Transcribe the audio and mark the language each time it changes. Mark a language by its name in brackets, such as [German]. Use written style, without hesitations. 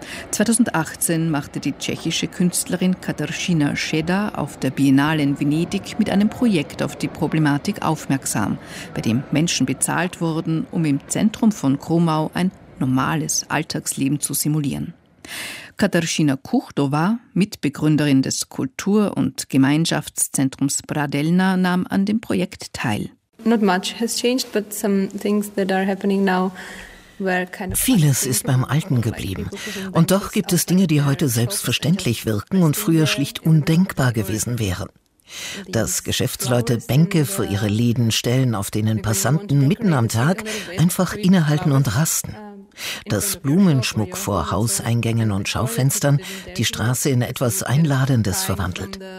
[German] 2018 machte die tschechische Künstlerin Kateřina Šeda auf der Biennale in Venedig mit einem Projekt auf die Problematik aufmerksam, bei dem Menschen bezahlt wurden, um im Zentrum von Krumau ein normales Alltagsleben zu simulieren. Kateřina Kuchtová, Mitbegründerin des Kultur- und Gemeinschaftszentrums Bradelna, nahm an dem Projekt teil. [English] Not much has changed, but some things that are happening now. [German] Vieles ist beim Alten geblieben. Und doch gibt es Dinge, die heute selbstverständlich wirken und früher schlicht undenkbar gewesen wären. Dass Geschäftsleute Bänke vor ihre Läden stellen, auf denen Passanten mitten am Tag einfach innehalten und rasten. Dass Blumenschmuck vor Hauseingängen und Schaufenstern die Straße in etwas Einladendes verwandelt.